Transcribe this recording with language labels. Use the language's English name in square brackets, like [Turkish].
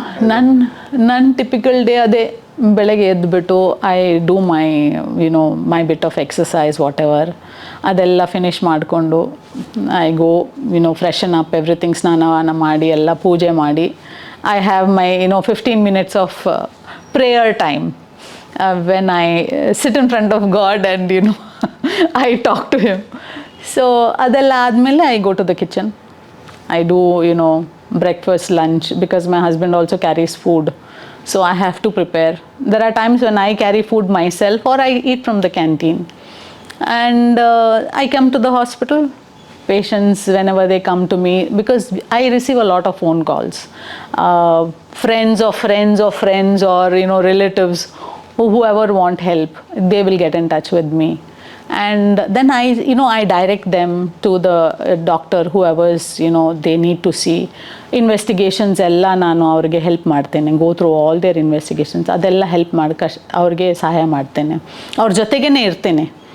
[Kannada] ನನ್ನ typical day ಅದೇ, ಬೆಳಗ್ಗೆ ಎದ್ದುಬಿಟ್ಟು [English] I do my bit of exercise whatever, [Kannada] ಅದೆಲ್ಲ ಫಿನಿಷ್ ಮಾಡಿಕೊಂಡು [English] I go freshen up everything, [Kannada] ಸ್ನಾನ ಮಾಡಿ ಎಲ್ಲ ಪೂಜೆ ಮಾಡಿ [English] I have my 15 minutes of prayer time. When I sit in front of God and I talk to him. So [Kannada] adella admele [English] I go to the kitchen. I do breakfast, lunch, because my husband also carries food. So I have to prepare. There are times when I carry food myself or I eat from the canteen. And I come to the hospital. Patients, whenever they come to me, because I receive a lot of phone calls. Friends of friends of friends or relatives, whoever want help, they will get in touch with me. And then I direct them to the doctor, whoever's they need to see. [Kannada] Investigations ella nanu avrige help ಮಾಡ್ತೇನೆ. [English] Go through all their investigations, [Kannada] ಅದೆಲ್ಲ help ಅವ್ರಿಗೆ ಸಹಾಯ ಮಾಡ್ತೇನೆ, ಅವ್ರ ಜೊತೆಗೇ ಇರ್ತೇನೆ.